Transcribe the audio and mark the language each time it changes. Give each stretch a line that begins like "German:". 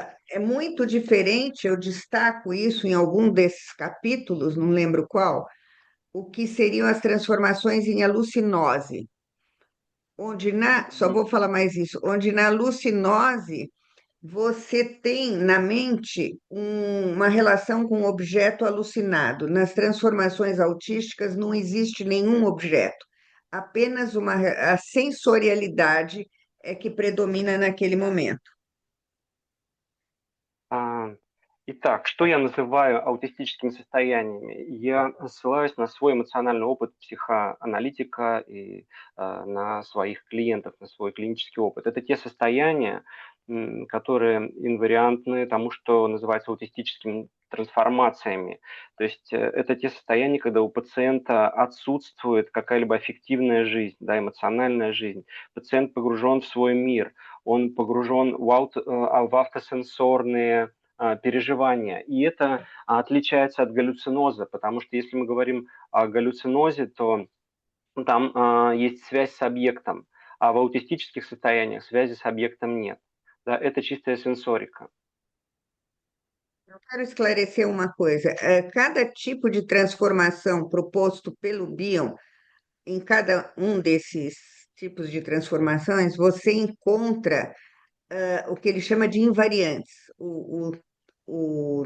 Portuguese: É muito diferente, eu destaco isso em algum desses capítulos, não lembro qual, o que seriam as transformações em alucinose, só vou falar mais isso, onde na alucinose você tem na mente uma relação com o objeto alucinado. Nas transformações autísticas não existe nenhum objeto, apenas a sensorialidade é que predomina naquele momento.
Russian: Итак, что я называю аутистическими состояниями? Я ссылаюсь на свой эмоциональный опыт психоаналитика и на своих клиентов, на свой клинический опыт. Это те состояния, которые инвариантны тому, что называется аутистическими трансформациями. То есть это те состояния, когда у пациента отсутствует какая-либо аффективная жизнь, да, эмоциональная жизнь. Пациент погружен в свой мир, он погружен в автосенсорные переживания. И это отличается от галлюциноза, потому что если мы говорим о галлюцинозе, то там есть связь с объектом, а в аутистических состояниях связи с объектом нет. Да, это чистая сенсорика.
Portuguese: Eu quero esclarecer uma coisa. Cada tipo de transformação proposto pelo Bion, em cada um desses tipos de transformações, você encontra o que ele chama de invariantes. O